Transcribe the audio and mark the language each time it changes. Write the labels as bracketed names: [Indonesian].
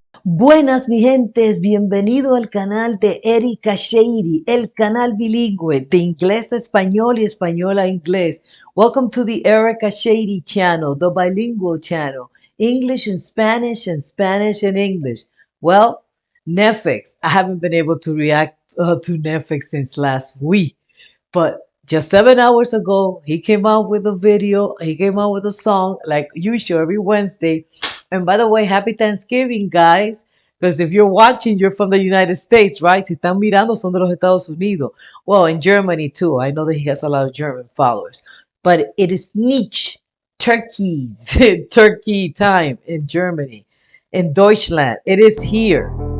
[Spanish] Buenas mi gentes, bienvenido al canal de Erika Shady, el canal bilingüe de inglés a español y español a inglés. [English] Welcome to the Erika Shady channel, the bilingual channel, English and Spanish and English. Well, NEFFEX, I haven't been able to react to NEFFEX since last week, but just 7 hours ago, he came out with a video, he came out with a song like usual every Wednesday. And by the way, happy Thanksgiving, guys. Because if you're watching, you're from the United States, right? [Spanish] Si están mirando, son de los Estados Unidos. [English] Well, in Germany too. I know that he has a lot of German followers. But it is niche turkeys, turkey time in Germany. In Deutschland, it is here.